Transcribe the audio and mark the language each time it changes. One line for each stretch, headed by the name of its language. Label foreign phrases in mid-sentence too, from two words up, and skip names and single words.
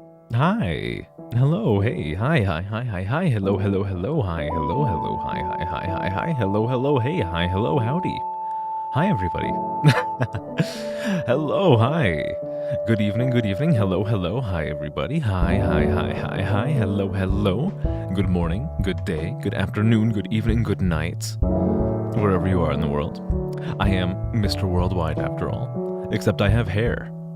English: Hi. Hello. Hey. Hi. Hi. Hi. Hi. Hi. Hello. Hello. Hello. Hi. Hello. Hello. Hi. Hi. Hi. Hi. Hi. Hello. Hello. Hey. Hi. Hello. Howdy. Hi, everybody. Hello. Hi. Good evening. Good evening. Hello. Hello. Hi, everybody. Hi. Hi. Hi. Hi. Hi. Hello. Hello. Good morning. Good day. Good afternoon. Good evening. Good night. Wherever you are in the world. I am Mr. Worldwide after all. Except I have hair.